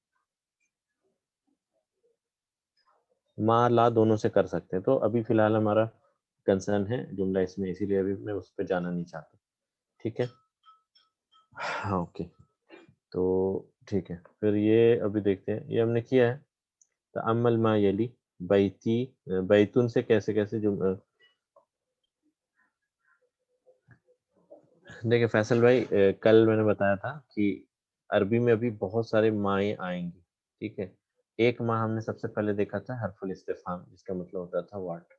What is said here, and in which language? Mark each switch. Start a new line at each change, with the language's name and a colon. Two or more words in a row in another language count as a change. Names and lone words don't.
Urdu: ما لا دونوں سے کر سکتے ہیں. تو ابھی فی الحال ہمارا کنسرن ہے جملہ اس میں، اسی لیے ابھی میں اس پہ جانا نہیں چاہتا. ٹھیک ہے. ہاں اوکے. تو ٹھیک ہے. پھر یہ ابھی دیکھتے ہیں. یہ ہم نے کیا ہے.
Arabic: تأمل ما یلی
Urdu: بیتی، بیتن سے کیسے جملہ. دیکھیں فیصل بھائی، کل میں نے بتایا تھا کہ عربی میں ابھی بہت سارے مائیں آئیں گی. ٹھیک ہے. ایک ماں ہم نے سب سے پہلے دیکھا تھا
Arabic: حرف الاستفہام،
Urdu: جس کا مطلب ہوتا تھا واٹ.